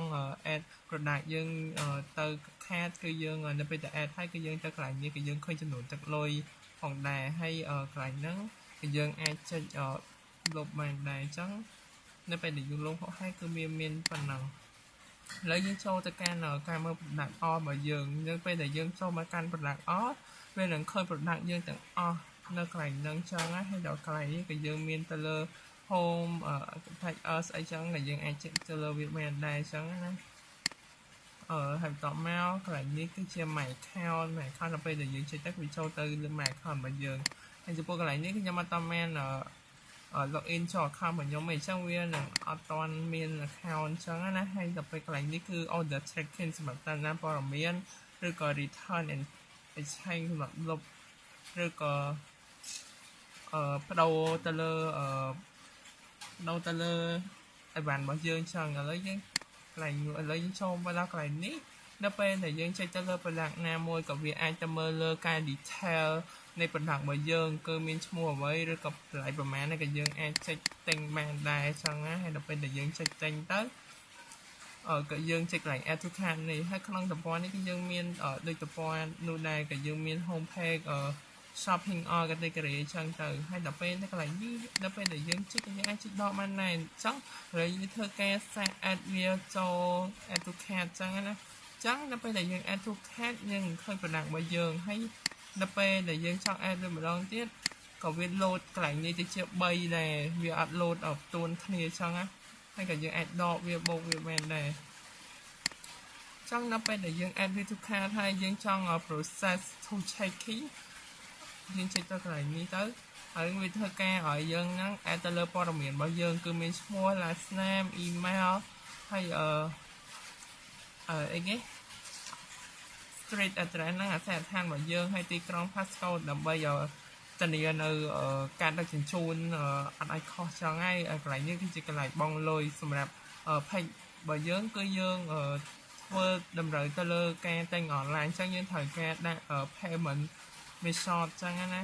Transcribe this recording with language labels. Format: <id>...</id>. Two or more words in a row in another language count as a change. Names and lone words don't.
<en>add product</en> <km>យើងទៅ cart គឺយើងនៅពេលដែល add ហើយគឺយើងទៅកន្លែងនេះគឺយើងឃើញចំនួនទឹកលុយផងដែរហើយកន្លែងហ្នឹងគឺយើងអាចចុចលុបបានដែរអញ្ចឹងនៅពេលដែលយើងលុបហើយគឺ មានប៉ុណ្ណឹងឥឡូវយើងចូលទៅកាន់ការមើល</km> <en>product all</en> <km>របស់យើងនៅពេលដែលយើងចូលមកកាន់</km> <en>product all</en> <km>វានឹងឃើញ product យើងទាំងអស់ នៅកន្លែងហ្នឹងចឹងណាហើយដល់កន្លែងនេះក៏យើងមានទៅលើ</km> <en>home tag us</en> <km>អីចឹងក៏យើងអាចចេញទៅ លើវាបានដែរចឹងណាហើយបន្តមកកន្លែងនេះគឺជា</km> <en>my account</en> <km>ដល់ពេលដែលយើងចុចទៅវាចូលទៅលើ</km> <en>my account</en> <km>របស់យើងហើយចំពោះកន្លែងនេះខ្ញុំអត់តមានlogin ចូល account របស់ខ្ញុំទេអញ្ចឹងវានឹងអត់ទាន់មាន account អញ្ចឹងណាហើយដល់ពេលកន្លែងនេះគឺ</km> <en>order tracking</en> <km>សម្រាប់តាមដានព័ត៌មានឬក៏</km> <en>return and exchange</en> <km>សម្រាប់លុបឬក៏បដូរទៅលើ អីវ៉ាន់របស់យើងចឹងឥឡូវយើងចូលមកដល់កន្លែងនេះនៅពេលដែលយើងចុចទៅលើ product ណាមួយក៏វាអាចទៅមើលលើការ detail នៃ product របស់យើងគឺមានឈ្មោះអ្វីឬក៏តម្លៃប្រមាណនេះក៏យើងអាចចុចទិញបានដែរ ចឹងណាហើយដល់ពេលដែលយើងចុចទិញទៅក៏យើងចុចកន្លែង</km> <en>add to cart</en> <km>នេះហើយក្នុងតំព័ន្ធនេះគឺយើងមានដូចតំព័ន្ធនោះដែរក៏យើងមាន</km> <en>home page shopping all category</en> <km>ចឹង ទៅហើយដល់ពេលនៅកន្លែងនេះដល់ពេលដែលយើងចុចយើងអាចចុចដកបានដែរអញ្ចឹងហើយយើងធ្វើការសាក add វាចូល</km> <en>add to</en> <km>cart ចឹងណាចឹងដល់ពេលដែលយើង</km> <en>add to cart</en> <km>យើងឃើញ product របស់យើងហើយដល់ពេលដែលយើងចង់ add វាម្ដងទៀតក៏វា load កន្លែងនេះទៅជា3ដែរវាអត់ load ផ្ទួនគ្នាចឹងណាហើយក៏យើងអាចដកវាបូកវាបានដែរចឹងដល់ពេលដែលយើង add វា</km> <en>to cart</en> <km>ហើយយើងចង់</km> <en>process to checking</en> <km>យើងចុចទៅកន្លែងនេះទៅហើយវាធ្វើការឲ្យយើងហ្នឹង add ទៅលើព័ត៌មានរបស់យើងគឺមានឈ្មោះ</km> <en>last name email</en> <km>ហើយ អីគេ</km> <en>street address</en> <km>ហ្នឹងអាសយដ្ឋានរបស់យើងហើយទីក្រុង passcode ដើម្បីធានានៅការដឹកជញ្ជូនអត់ឲ្យខុសចឹងហើយកន្លែងនេះគឺជាកន្លែងប ង់លុយសម្រាប់ page របស់យើងគឺយើងធ្វើតម្រូវទៅលើការទិញ online ចឹងយើងត្រូវការដាក់</km> <en>payment method</en> <km>ចឹងណា</km>